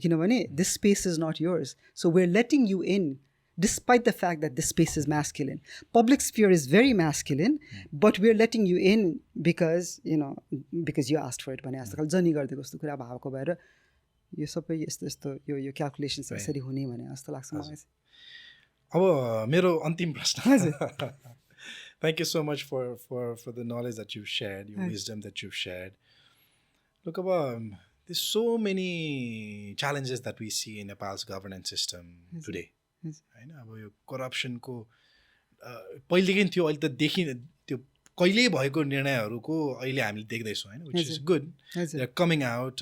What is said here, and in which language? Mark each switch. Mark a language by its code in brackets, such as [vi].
[ne] किनभने [en] This space is not yours, so we are letting you in despite the fact that this space is masculine. Public sphere is very masculine, but we are letting you in because you asked for it [ne] भने जस्तो जनी गरिदिएको जस्तो कुरा भएको भएर यो सबै यस्तो यो क्यालकुलेसन्स यसरी हुने भने जस्तो लाग्छ मलाई। अब मेरो अन्तिम प्रश्न। [en] Thank you so much for the knowledge that you've shared, your wisdom that you've shared. Look, there's so many challenges that we see in Nepal's governance system today. [ne] होइन, अब यो करप्सनको पहिलेदेखि थियो, अहिले त त्यो कहिल्यै भएको निर्णयहरूको अहिले हामीले देख्दैछौँ होइन, [en] Which is good, they are coming out.